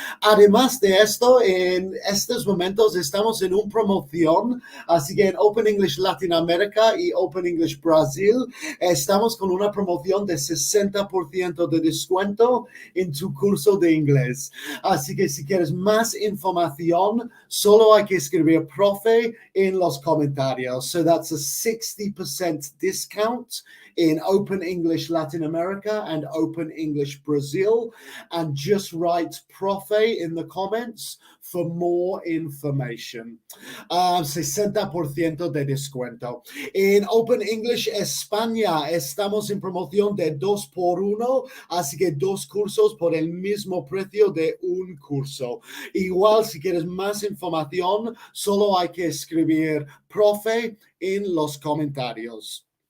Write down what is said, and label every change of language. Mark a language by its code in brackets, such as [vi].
[es] Además de esto, en estos momentos estamos en una promoción, así que en Open English Latinoamérica y Open English Brasil estamos con una promoción de 60% de descuento en tu curso de inglés. Así que si quieres más información, solo hay que escribir profe en los comentarios. [en] So that's a 60% discount in Open English Latin America and Open English Brazil. And just write profe in the comments for more information. [es] 60% de descuento. En Open English España estamos en promoción de 2 por 1, así que 2 cursos por el mismo precio de un curso. Igual, si quieres más información, solo hay que escribir profe en los comentarios.